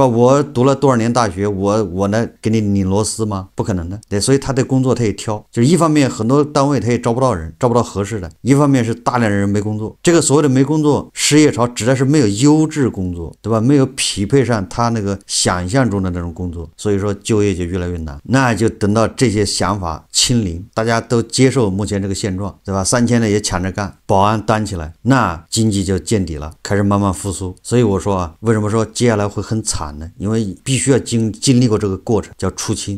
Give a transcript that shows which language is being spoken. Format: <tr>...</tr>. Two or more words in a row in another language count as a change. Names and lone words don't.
<zh>我讀了多少年大學，我呢給你擰螺絲嗎？不可能的。對，所以他對工作他也挑，就是一方面很多單位他也招不到人，招不到合適的；一方面是大量的人沒工作。這個所謂的沒工作失業潮，指的是沒有優質工作，對吧？沒有匹配上他那個想象中的那種工作，所以說就業就越來越難。那就等到這些想法清零，大家都接受目前這個現狀，對吧？3000的也搶着幹，保安擔起來，那經濟就見底了，開始慢慢復甦。所以我說啊，為什麼說接下來會很慘呢？因為必須要經歷過這個過程，叫出清。</zh>